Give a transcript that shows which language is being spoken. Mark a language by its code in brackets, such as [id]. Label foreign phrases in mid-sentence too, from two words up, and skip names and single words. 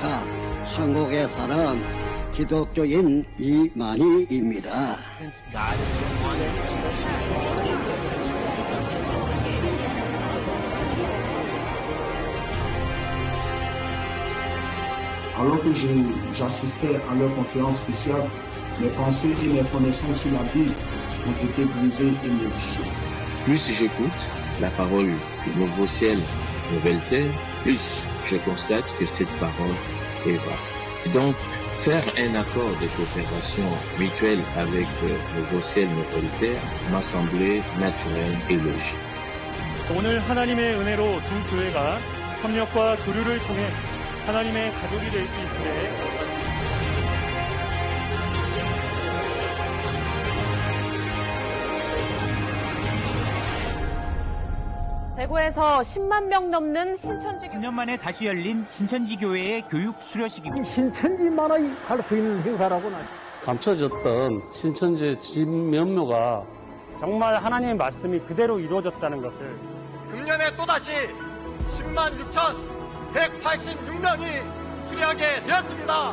[ko] 한국에 사는 기독교인 이만희입니다. [fr] Alors que j'assistais à leur conférence spéciale, mes pensées et mes connaissances sur la Bible ont été brisées et modifiées. Plus j'écoute la parole du nouveau ciel, nouvelle terre, plus je constate que cette parole est vraie. Donc, faire un accord de coopération mutuelle avec nouveau ciel, nouvelle terre m'a semblé naturel et logique. [ko] 오늘 하나님의 은혜로 두 교회가 협력과 교류를 통해 하나님의 가족이 될 수 있기에 대구에서 10만 명 넘는 신천지 3년 만에 다시 열린 신천지 교회의 교육 수료식입니다. 신천지만이 할 수 있는 행사라고나. 감춰졌던 신천지의 진면모가 정말 하나님의 말씀이 그대로 이루어졌다는 것을 금년에 또다시 10만 6,186명이 수료하게 되었습니다.